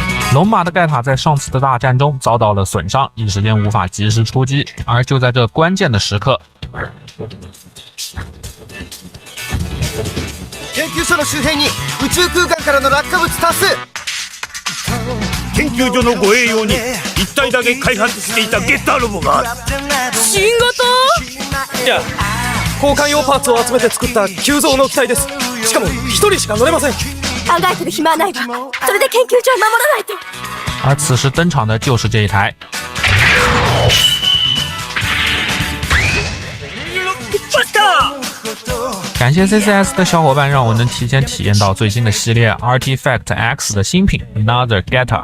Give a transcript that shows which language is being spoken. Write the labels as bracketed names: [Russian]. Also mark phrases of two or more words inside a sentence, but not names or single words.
[Chinese] 龙马的盖塔在上次的大战中遭到了损伤，一时间无法及时出击，而就在这关键的时刻， [Japanese] 研究所の周辺に宇宙空間からの落下物多数。研究所の護衛用に一体だけ開発していたゲッターロボがある。新型？いや、交換用パーツを集めて作った急増の機体です。しかも一人しか乗れません。考えてる暇はないわ。それで研究所を守らないと。 [Chinese] 而此时登场的就是这一台。感谢 CCS 的小伙伴，让我能提前体验到最新的系列 Artifact X 的新品 Another Geta。